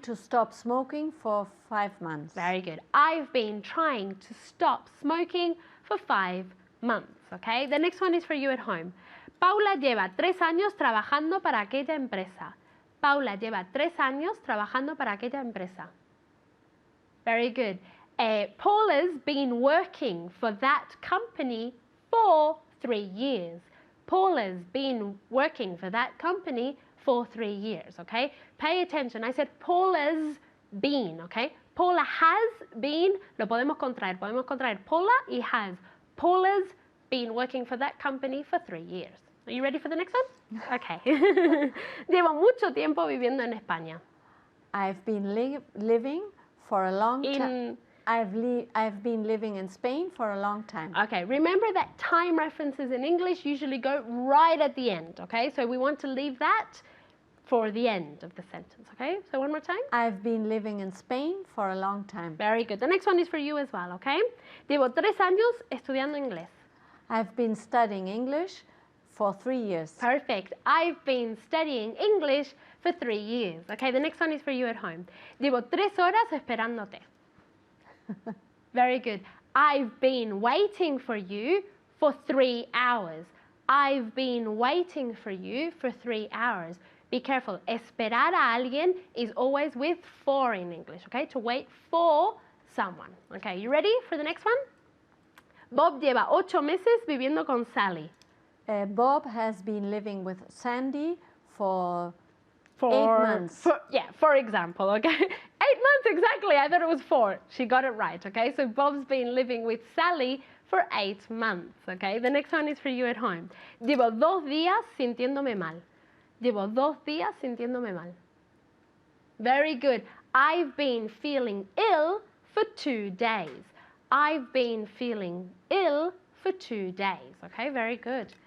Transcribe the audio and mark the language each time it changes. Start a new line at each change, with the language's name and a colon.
English: to stop smoking for 5 months. Very good. I've been trying to stop smoking for 5 months. Okay. The next one is for you at home.
Spanish: Paula lleva 3 años trabajando para aquella empresa. Paula lleva 3 años trabajando para aquella empresa.
English: Very good. Paula's been working for that company for 3 years. Paula's been working for that company for 3 years, okay? Pay attention. I said Paula's been, okay? Paula has been,
Spanish: lo podemos contraer Paula y has.
English: Paula's been working for that company for 3 years. Are you ready for the next one? Okay.
Spanish: Llevo mucho tiempo viviendo en España.
English: I've been living for a long time. I've been living in Spain for a long time. Okay, remember that time references in English usually go right at the end, okay? So we want to leave that for the end of the sentence, okay? So one more time. I've been living in Spain for a long time. Very good. The next one is for you as well, okay?
Spanish: Llevo 3 años estudiando inglés.
English: I've been studying English for 3 years. Perfect. I've been studying English for 3 years. Okay, the next one is for you at home.
Spanish: Llevo 3 horas esperándote.
English: Very good. I've been waiting for you for 3 hours. I've been waiting for you for 3 hours. Be careful.
Spanish: Esperar a alguien
English: is always with for in English, okay? To wait for someone. Okay, you ready for the next one?
Spanish: Bob lleva 8 meses viviendo con Sally.
English: Bob has been living with Sandy for 8 months. For example, okay? 8 months exactly. I thought it was 4. She got it right, okay? So Bob's been living with Sally for 8 months, okay? The next one is for you at home.
Spanish: Llevo 2 días sintiéndome mal. Llevo 2 días sintiéndome mal.
English: Very good. I've been feeling ill for 2 days. I've been feeling ill for 2 days, okay? Very good.